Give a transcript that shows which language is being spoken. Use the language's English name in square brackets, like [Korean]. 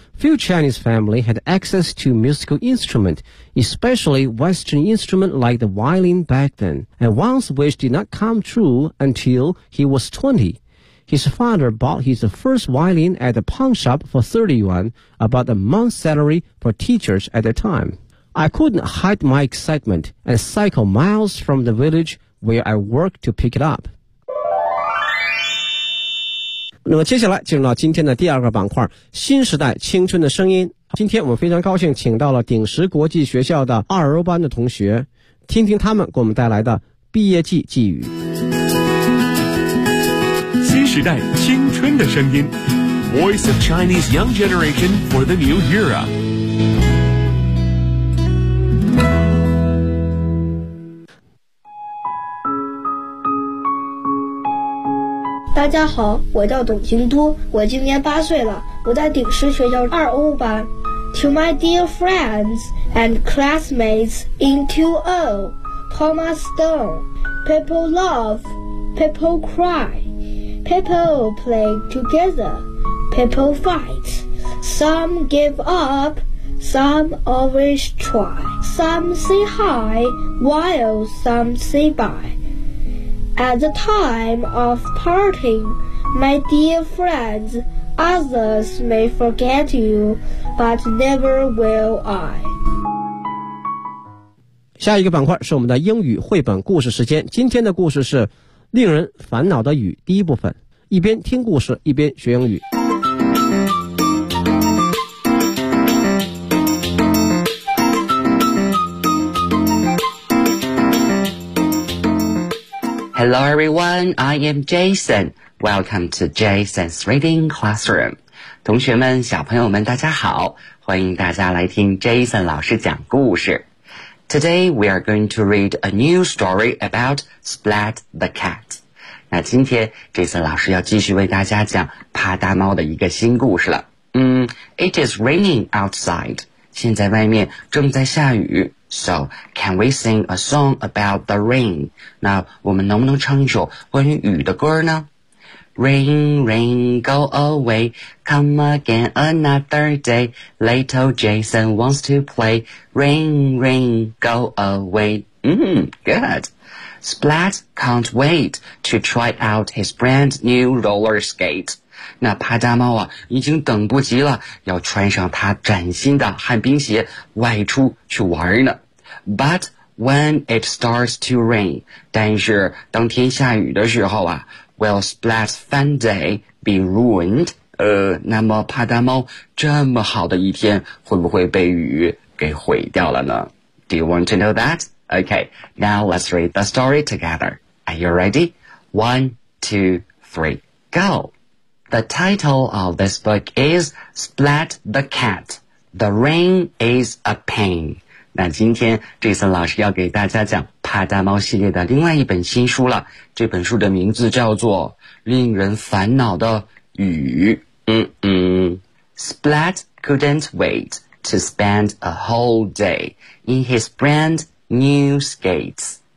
[English] Few Chinese families had access to musical instruments, especially Western instruments like the violin back then, and Wang's wish did not come true until he was 20. His father bought his first violin at the pawn shop for 30 yuan, about a month's salary for teachers at the time. I couldn't hide my excitement and cycle miles from the village where I worked to pick it up. [Chinese] 那么接下来进入到今天的第二个板块，新时代青春的声音。今天我们非常高兴请到了鼎石国际学校的二欧班的同学，听听他们给我们带来的毕业季寄语。时代青春的声音 [English] Voice of Chinese Young Generation for the New Era [Chinese] 大家好，我叫董京都，我今年八岁了，我在鼎石学校二欧班。 [English] To my dear friends and classmates in 2O Thomas Stone People love, people cryPeople play together, people fight. Some give up, some always try. Some say hi, while some say bye. At the time of parting, my dear friends, others may forget you, but never will I. [Chinese] 下一个板块是我们的英语绘本故事时间，今天的故事是令人烦恼的雨，第一部分，一边听故事，一边学英语。 [English] Hello everyone, I am Jason. Welcome to Jason's Reading Classroom. [Chinese] 同学们，小朋友们，大家好，欢迎大家来听 Jason 老师讲故事。 [English] Today we are going to read a new story about Splat the Cat. [Chinese] 那今天 Jason 老师要继续为大家讲帕达猫的一个新故事了。 [English] It is raining outside. [Chinese] 现在外面正在下雨。 [English] So, can we sing a song about the rain? [Chinese] 那我们能不能唱一首关于雨的歌呢？ [English] Rain, rain, go away, come again another day, little Jason wants to play, rain, rain, go away. Good. Splat can't wait to try out his brand new roller skate. [Chinese] 那帕达猫啊已经等不及了，要穿上他崭新的旱冰鞋外出去玩呢。 [English] But when it starts to rain, [Chinese] 但是当天下雨的时候啊 [English] ,will Splat's fun day be ruined? [Chinese] 那么帕达猫这么好的一天会不会被雨给毁掉了呢？ [English] Do you want to know that? Okay, now let's read the story together. Are you ready? 1, 2, 3, go! The title of this book is Splat the Cat, The Rain is a Pain. [Chinese] 那今天 Jason 老师要给大家讲帕达猫系列的另外一本新书了，这本书的名字叫做令人烦恼的雨。 [English] Splat couldn't wait to spend a whole day in his brand new skates.